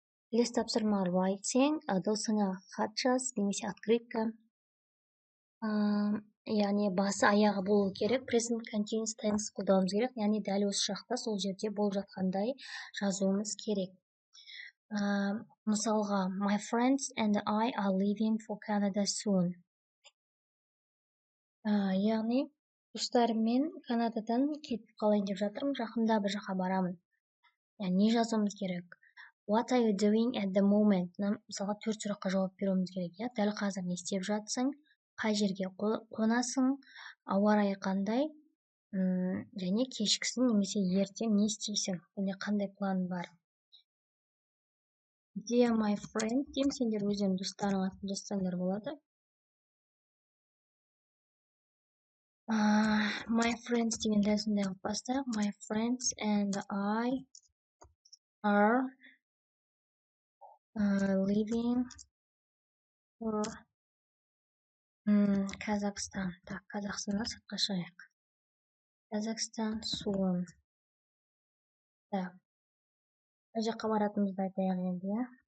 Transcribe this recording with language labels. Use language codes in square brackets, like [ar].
[kk] Келесі тапсырма writing, досыңа хат жаз, немесе открытка. Яғни басы аяғы болу керек, present continuous tense қолдануымыз керек, яғни дәл осы шақта сол жерде болып жатқандай жазуымыз керек. Мысалға, [en] my friends and I are leaving for Canada soon. [kk] Яғни достарыммен Канададан кетіп қалайын деп жатырмын, жақында бір жаққа барамын. Яғни не жазуымыз керек? [en] What are you doing at the moment? [kk] Мысалға 4 сұраққа жауап беруіміз керек, иә? Дәл қазір не істеп жатсың? Қай жерге қонасың? Ауа райы қандай? Және кешкісін немесе ертең не істейсің? Және қандай план бар? [en] Dear my friend, [kk] деймін, сендер өздерің достарың атын жазсаңдар болады. [en] My friends [kk] деген дәл сондай қылып бастайық. [en] My friends and I are living for Kazakhstan. [kk] Так, Қазақстаннан сыртқа шығайық. [en] Kazakhstan soon. Так. [kk] Бұл жаққа баратынымызды айтайық енді, иә.